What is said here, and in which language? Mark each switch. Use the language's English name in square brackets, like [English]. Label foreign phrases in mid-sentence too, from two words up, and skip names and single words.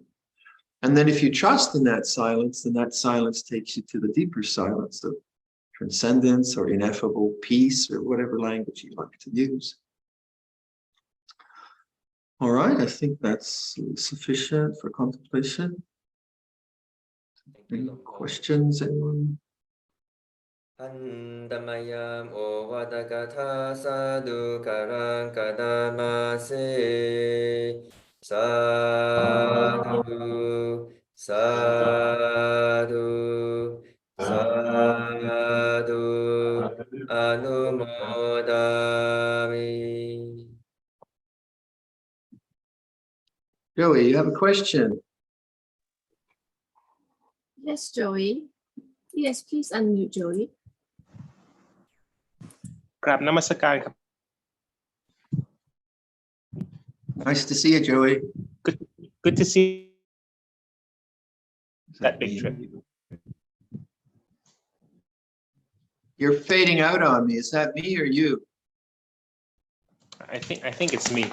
[English] And then if you trust in that silence, then that silence takes you to the deeper silence of transcendence or ineffable peace or whatever language you like to use. All right, I think that's sufficient for contemplation. Any questions, anyone? [Pali] Andamayam o vadakatha sadhu karang kadamase sadhu sadhu sadhu anumodami. [English] Joey, you have a question? Yes, Joey. Yes, please unmute Joey. [Thai] กราบนมัสการครับ [English] Nice to see you, Joey. Good to see that big trip. You're fading out on me. Is that me or you? I think it's me.